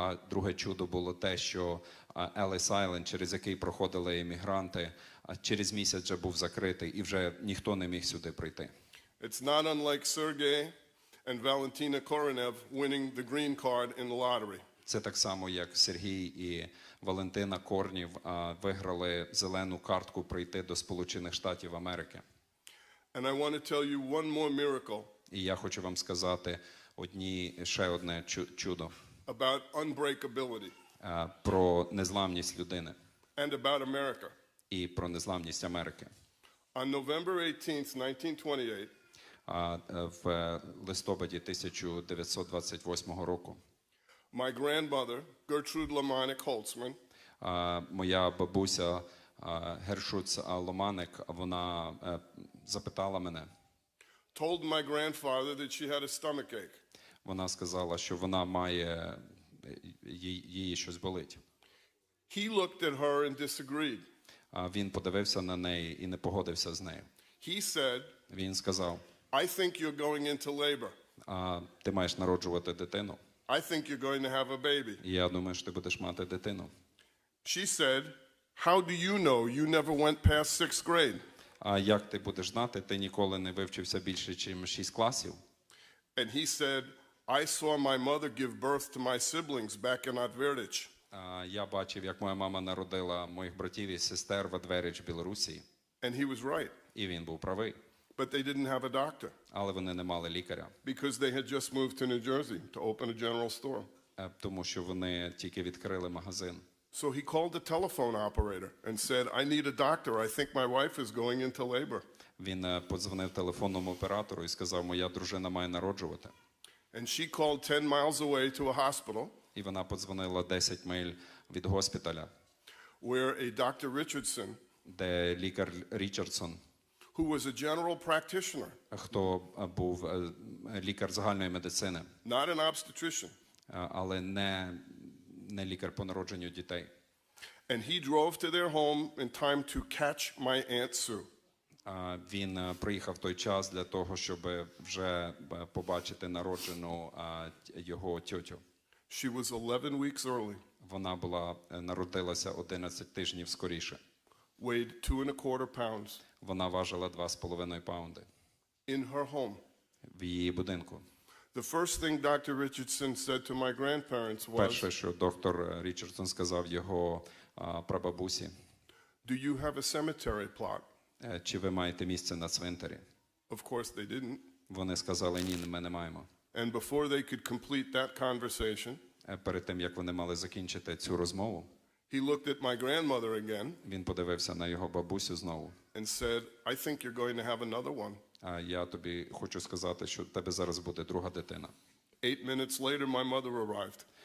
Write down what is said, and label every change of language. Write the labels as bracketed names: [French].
[Ukrainian] Друге чудо було те, що Елліс Айленд, через який проходили емігранти, через місяць вже був закритий, і вже ніхто не міг сюди прийти. [English] It's not unlike Sergei and Valentina Koronev winning the green card in the lottery. [Ukrainian] Це так само, як Сергій і Валентина Корнів виграли зелену картку прийти до Сполучених Штатів Америки. [English] And I want to tell you one more miracle [Ukrainian] І я хочу вам сказати ще одне чудо [English] about unbreakability [Ukrainian] про незламність людини [English] and about America. [Ukrainian] і про незламність Америки. [English] On November 18th, 1928, [Ukrainian] В листопаді 1928 року [English] my grandmother, Gertrude Lamanik Holtzman, [Ukrainian] моя бабуся Гершуц Ломаник, вона запитала мене, [English] told my grandfather that she had a stomachache. [Ukrainian] вона сказала, що вона має, її щось болить. [English] He looked at her and disagreed. [Ukrainian] Він подивився на неї і не погодився з нею. [English] He said, [Ukrainian] Він сказав, [English] I think you're going into labor. [Ukrainian] ти маєш народжувати дитину. [English] I think you're going to have a baby. [Ukrainian] І я думаю, що ти будеш мати дитину. [English] She said, how do you know? You never went past 6th grade. [Ukrainian] А як ти будеш знати? Ти ніколи не вивчився більше, ніж 6 класів. [English] And he said, I saw my mother give birth to my siblings back in Advertich. [Ukrainian] Я бачив, як моя мама народила моїх братів і сестер в Адверич, Білорусі. [English] And he was right. [Ukrainian] І він був правий. [English] But they didn't have a doctor [Ukrainian] Але вони не мали лікаря. [English] because they had just moved to New Jersey to open a general store. [Ukrainian] Тому що вони тільки відкрили магазин. [English] So he called the telephone operator and said, I need a doctor. I think my wife is going into labor. [Ukrainian] Він подзвонив телефонному оператору і сказав, моя дружина має народжувати. [English] And she called 10 miles away to a hospital [Ukrainian] І вона подзвонила 10 миль від госпіталя, [English] where a Dr. Richardson, [Ukrainian] де лікар Річардсон, [English] who was a general practitioner, [Ukrainian] хто був лікар загальної медицини, [English] not an obstetrician, [Ukrainian] але не лікар по народженню дітей. [English] and he drove to their home in time to catch my Aunt Sue. [Ukrainian] Він приїхав в той час для того, щоб вже побачити народжену його тьотю. [English] She was 11 weeks early, [Ukrainian] Вона народилася 11 тижнів скоріше. [English] weighed 2¼ pounds, [Ukrainian] Вона важила 2,5 паунди [English] in her home. [Ukrainian] в її будинку. [English] The first thing Dr. Richardson said to my grandparents was, [Ukrainian] Перше, що доктор Річардсон сказав його прабабусі, [English] do you have a cemetery plot? [Ukrainian] чи ви маєте місце на цвинтарі? [English] Of course they didn't. [Ukrainian] Вони сказали, ні, ми не маємо. [English] And before they could complete that conversation, [Ukrainian] Перед тим, як вони мали закінчити цю розмову, [English] he looked at my grandmother again [Ukrainian] він подивився на його бабусю знову. [English] and said, I think you're going to have another one. [Ukrainian] Я тобі хочу сказати, що в тебе зараз буде друга дитина. [English] 8 minutes later, my mother arrived.